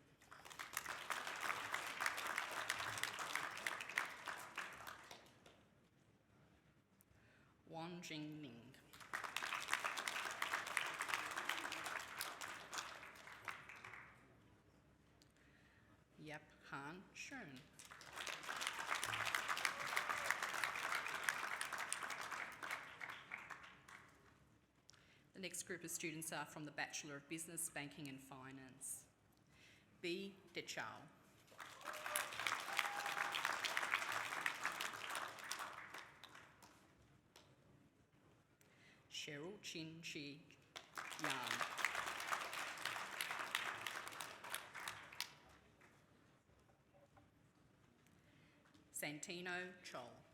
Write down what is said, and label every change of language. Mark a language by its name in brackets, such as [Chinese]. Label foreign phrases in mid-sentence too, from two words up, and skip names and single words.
[English] Wan Jing Ning. Yap Han Shun. The next group of students are from the Bachelor of Business, Banking and Finance. B. Dechao. Cheryl Chin Chi Yan. Santino Chol.